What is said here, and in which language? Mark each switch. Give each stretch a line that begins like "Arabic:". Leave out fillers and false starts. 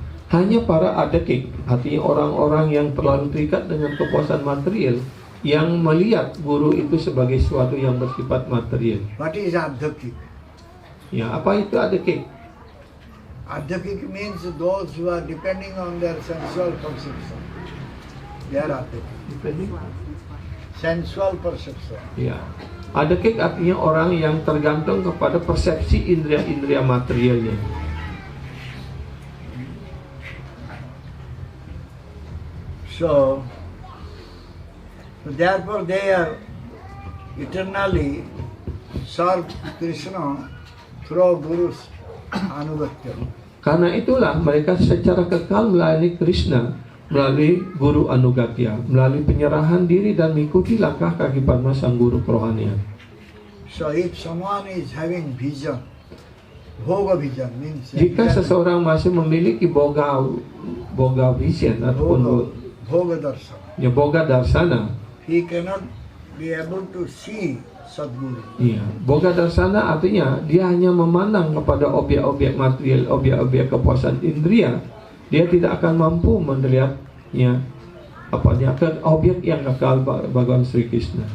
Indonesian: Hanya para adekik, artinya orang-orang yang terlalu terikat dengan kepuasan material, yang melihat guru itu sebagai sesuatu yang bersifat material.
English: What is Adhyakik?
Indonesian: Ya, apa itu adekik?
English: Adhyakik means those who are depending on their sensual perception. They are Adhyakik. Sensual perception.
Indonesian: Ya, adekik artinya orang yang tergantung kepada persepsi indera-indera materialnya.
English: So, therefore they are eternally serve Krishna through Guru's anugatya.
Indonesian: Karena itulah mereka secara kekal melayani Krishna melalui guru anugatya, melalui penyerahan diri dan mengikuti langkah kaki padma sang guru kerohanian.
English: So if someone is having vision, bhoga vision means
Indonesian: Jika seseorang masih memiliki boga vision ataupun
English: bhoga darsana,
Indonesian: ya boga darsana,
English: he cannot be able to see Sadguru.
Indonesian: iya, boga darsana artinya dia hanya memandang kepada objek-objek material, objek-objek kepuasan indria. Dia tidak akan mampu melihat ya ke objek yang kekal Bhagawan Sri Krishna.